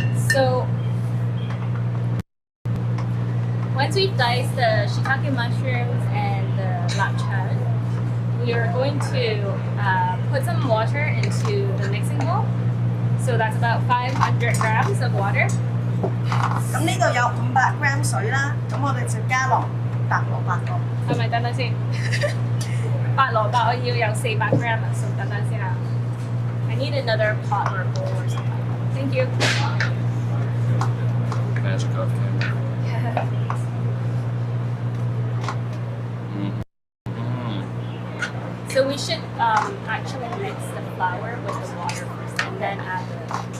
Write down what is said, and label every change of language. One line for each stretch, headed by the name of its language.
English: So once we've diced the shiitake mushrooms and the lapchan, we are going to put some water into the mixing bowl. So that's about 500 grams of water.
Cantonese: 咁呢度有500 gram 水啦，咁我哋就加落白蘿蔔度。係咪等等先？白蘿蔔我要有400 gram 啊，so 等等先啊。
English: I need another pot or bowl or something. Thank you. Magic off camera. So we should actually mix the flour with the water first and then add the.